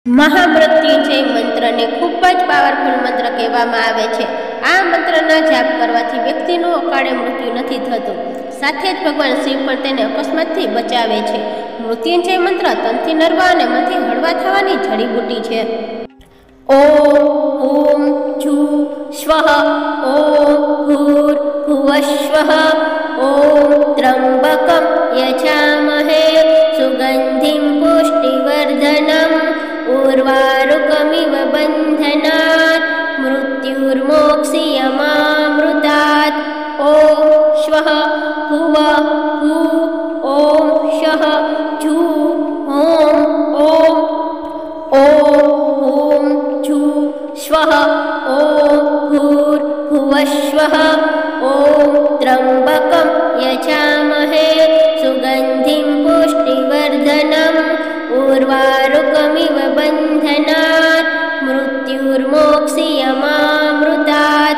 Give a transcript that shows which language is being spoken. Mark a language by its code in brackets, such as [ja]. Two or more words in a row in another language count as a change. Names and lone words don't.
[gu] महामृत्युंजय मंत्रને ખૂબ જ પાવરફુલ મંત્ર કહેવામાં આવે છે। આ મંત્રના જાપ કરવાથી વ્યક્તિનું અકાળે મૃત્યુ નથી થતું, સાથે જ ભગવાન શિવ પણ તેને અકસ્માતથી બચાવે છે। મૃત્યુંજય મંત્ર તનથી નરવા અને મનથી હળવા થવાની જડીબુટી છે। [sa] ओम जु स्वः ओम भूर्भुवः ओम त्रंबकं यजामहे सुगंधिं पुष्टिवर्धनम् बन्धनात् मृत्युर्मोक्ष्यमामृतात्। ॐ श्वः भुवः भू ॐ शः झू ॐ जू श्वः ॐ भूर्भुवः ॐ त्र्यम्बकं यजामहे सुगन्धिं पुष्टिवर्धनम् उर्वारुकमिव बन्धनात् मृत्युर्मोक्ष्यमामृतात्।